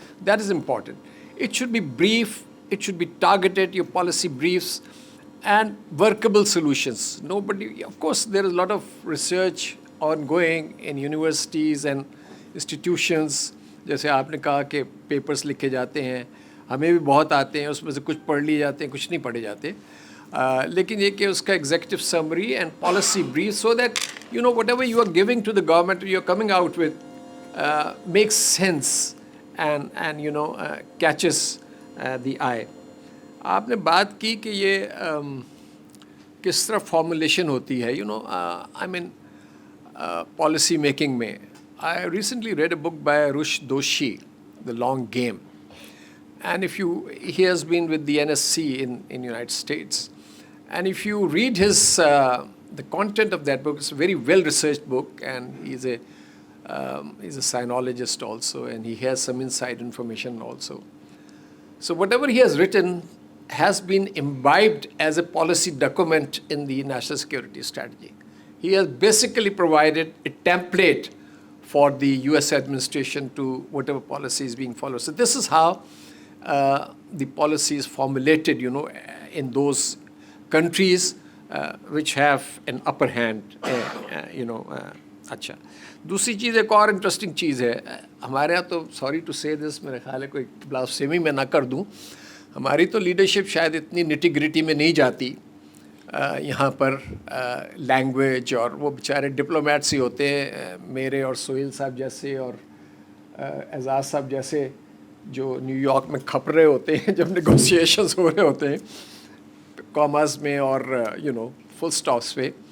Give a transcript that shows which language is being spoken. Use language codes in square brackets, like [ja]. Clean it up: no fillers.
[en] That is important. It should be brief, it should be targeted, your policy briefs, and workable solutions. Of course, there is a lot of research ongoing in universities and institutions. [ur] جیسے آپ نے کہا کہ papers لکھے جاتے ہیں ہمیں بھی بہت آتے ہیں, اس میں سے کچھ پڑھ لیے جاتے ہیں, کچھ نہیں پڑھے جاتے. لیکن یہ کہ اس کا [en] Executive summary and policy brief so that you know whatever you are giving to the government you are coming out with makes sense and you know catches the eye. [ur] آپ نے بات کی کہ یہ کس طرح فارمولیشن ہوتی ہے, [en] you know I mean [ur] policy making میں. [en] I recently read a book by Rush Doshi, The Long Game. And he has been with the NSC in United States. And if you read the content of that book, it's a very well-researched book, and he's a sinologist also, and he has some inside information also. So whatever he has written has been imbibed as a policy document in the national security strategy. He has basically provided a template for the US administration to whatever policy is being followed. So this is how the policy is formulated, you know, in those countries which have an upper hand, you know. [ur] اچھا, دوسری چیز ایک اور interesting چیز ہے ہمارے یہاں تو, [en] sorry two سے دس, [ur] میرے خیال ہے کوئی بلاسفیمی میں نہ کر دوں, ہماری تو لیڈرشپ شاید اتنی نٹی گریٹی میں نہیں جاتی. یہاں پر لینگویج اور وہ بیچارے ڈپلومیٹس ہی ہوتے ہیں, میرے اور سہیل صاحب جیسے اور اعزاز صاحب جیسے, جو نیو یارک میں کھپ رہے ہوتے ہیں جب نیگوسیشنز ہو رہے ہوتے ہیں کاماز میں اور [en] you know full stops [ur] پہ.